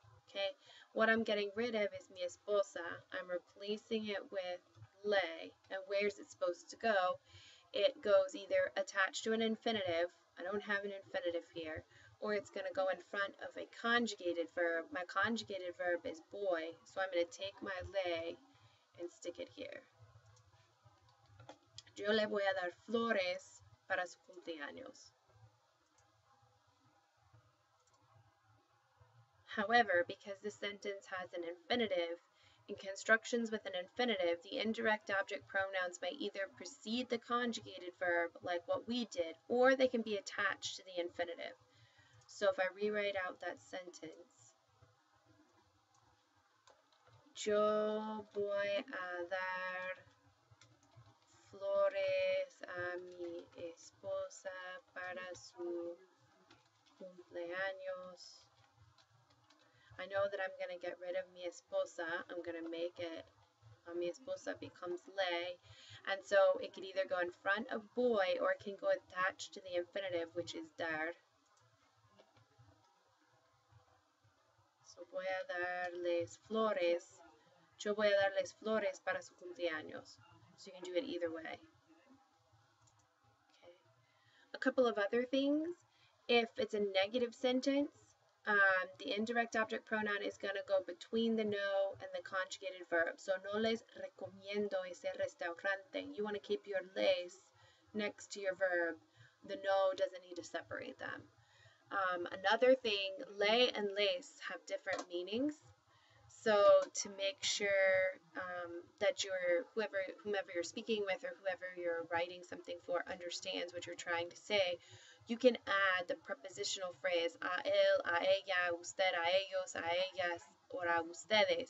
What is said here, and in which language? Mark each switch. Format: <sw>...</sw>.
<en>Okay, what I'm getting rid of is</en> <es>mi esposa.</es> <en>I'm replacing it with le, and where's it supposed to go? It goes either attached to an infinitive, I don't have an infinitive here, or it's going to go in front of a conjugated verb. My conjugated verb is boy, so I'm going to take my le and stick it here.</en> <es>Yo le voy a dar flores para su cumpleaños.</es> <en>However, because this sentence has an infinitive, in constructions with an infinitive, the indirect object pronouns may either precede the conjugated verb, like what we did, or they can be attached to the infinitive. So if I rewrite out that sentence,</en> <es>yo voy a dar flores a mi esposa para su cumpleaños.</es> <en>I know that I'm going to get rid of</en> <es>mi esposa.</es> <en>I'm going to make it, mi esposa becomes le. And so it could either go in front of boy or it can go attached to the infinitive, which is dar.</en> <es>So voy a darles flores. Yo voy a darles flores para su cumpleaños.</es> <en>So you can do it either way. Okay. A couple of other things. If it's a negative sentence, the indirect object pronoun is going to go between the no and the conjugated verb.</en> <es>So no les recomiendo ese restaurante.</es> <en>You want to keep your les next to your verb. The no doesn't need to separate them. Another thing, le and les have different meanings. So to make sure that whomever you're speaking with or whoever you're writing something for understands what you're trying to say, you can add the prepositional phrase</en> <es>a él, a ella, usted, a ellos, a ellas, or a ustedes.</es>